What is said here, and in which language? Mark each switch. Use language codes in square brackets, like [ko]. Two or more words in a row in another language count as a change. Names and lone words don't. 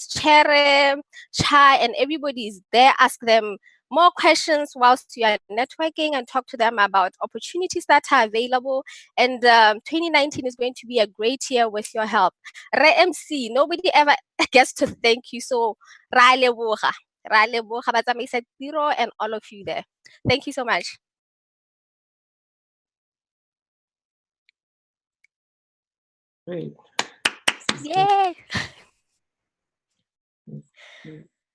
[en] Chere, Chai, and everybody is there. Ask them more questions whilst you are networking, and talk to them about opportunities that are available. And 2019 is going to be a great year with your help. Re MC, nobody ever gets to thank you. [tn] So ra leboga batsamaisa tiro [en] and all of you there. Thank you so much. Great. Yay!